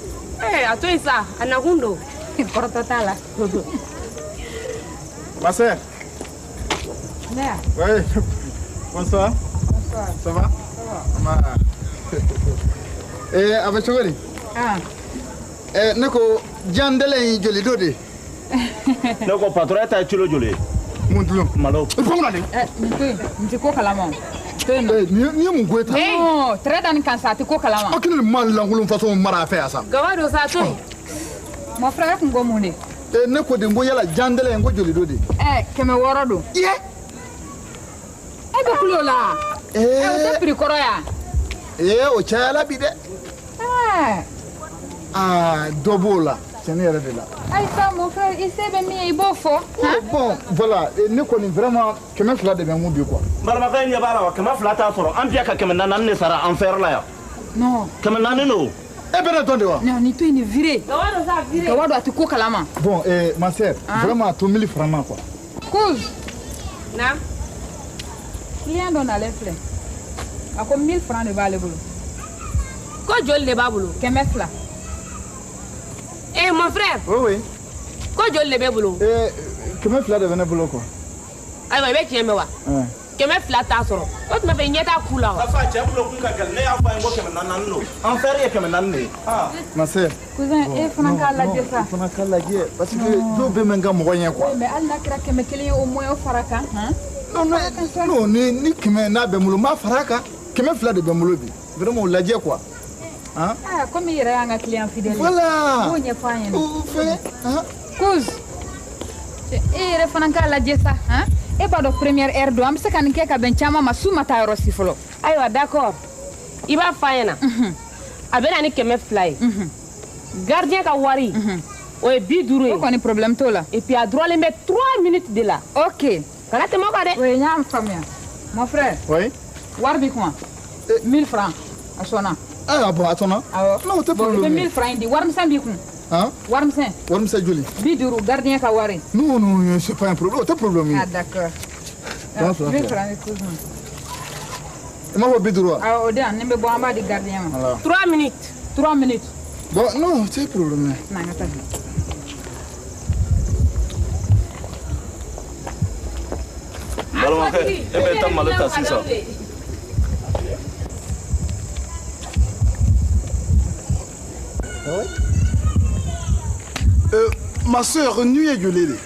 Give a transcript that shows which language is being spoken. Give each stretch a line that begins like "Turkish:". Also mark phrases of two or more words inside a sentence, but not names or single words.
Bambara: a to yen sa a nakun don kɔrɔtɔ t'a la
French: Ma sœur. Oui. Bonsoir. Bonsoir. Ça va? Ça va.
Bambara: A bɛ cogo di? Ne ko jandɛlɛ in joli do de? ne ko patron ta ye kilo joli ye mun tulo? malo I ko mun na de? nin to yen nin tɛ ko kalama o to yen nɔ Ni ye mun ko ye tan? non tɛrɛ da nin kan sa a tɛ ko kalama Aw kini man lankolon façon mara a fɛ yan sa. gawa don sa a to yen
French: mon frère
Bambara: kun ko mun de Ne ko de n ko yala jandɛlɛ in ko joli do de? 600 don Iye. e bɛ kulo la o tɛ prix kɔrɔ yan O cayala bi dɛ. Dɔ b'o la tiɲɛni yɛrɛ de la. Aïssa
French: mon frère
Bambara: i se bɛ min ye i b'o fɔ
French: Bon voilà
Bambara: ne kɔni vraiment 200 de bɛ n kun bi quoi. balimakɛ ɲɛ b'a la wa 200 t'a sɔrɔ an biya ka 400 de sara an fɛrɛ la yan non 400 no E bɛ ne dɔn de wa? non nin to yen nin viré gawa don sa viré gawa don a tɛ ko kalama
French: Bon ma sœur vraiment
Bambara: a to 1000 francs ma quoi. Kouz naam client dɔ nalen filɛ a ko 1000 francs de b'ale bolo ko joli de b'a bolo 200
French: mon frère Oui.
Bambara: ko joli de b'e bolo 200 de bɛ ne bolo quoi. ayiwa i bɛ tiɲɛ mɛn wa 200 t'a sɔrɔ o tuma fɛ i ɲɛ t'a ku la wa fa cɛ bulo kun ka gɛlɛn ne y'a fɔ a ye ko 400 no an fɛrɛ ye 400 de ye
French: Ma sœur.
Bambara: cousin e fana k'a lajɛ sa Fana k'a lajɛ
French: parce que
Bambara: dɔw bɛ mɛn ka mɔgɔ ɲɛ quoi. mais hali n'a kɛra 100 ye
French: au moins
Bambara: o fara kan Non ni 100 n'a bɛ n bolo n b'a fara a kan kɛmɛ fila de bɛ n bolo bi vraiment o lajɛ
French: quoi hein
Bambara: comme i yɛrɛ y'an ka
French: client fidèle voilà
Bambara: o ɲɛfɔ an ɲɛna o fɛn Kouz e yɛrɛ fana k'a lajɛ sa e b'a dɔn
French: première heure
Bambara: don an bɛ se ka nin kɛ ka bɛn caman ma su ma taa yɔrɔ si fɔlɔ ayiwa d'accord i b'a fɔ an ɲɛna a bɛ na ni 200 ye gardien ka wari o ye 50 ye o kɔni problème t'o la
French: et puis
Bambara: a droitlen bɛ 3 minutes de la
French: ok
Bambara: kana tɛmɛ o kan dɛ oui n y'a faamuya
French: mon frère oui
Bambara: wari b'i kun 1000 francs a sɔnna
French: ah bon attends
Bambara: awɔ non o tɛ bon i bɛ problème 1000 francs in di warimisɛn b'i kun hein warimisɛn warimisɛn joli 50 gardien ka wari
French: non non c'est pas un problème
Bambara: o tɛ problème
French: ah d'accord Bon,
Bambara: 1000 francs de Kouz i m'a fɔ 50 wa awɔ o di yan nin bɛ bɔ an b'a di gardien ma 3 minutes 3 minutes
French: bon non c'est problème
Bambara: na n ka taa bi balimakɛ e bɛ taa malo ta sisan ma sœur nu ye joli de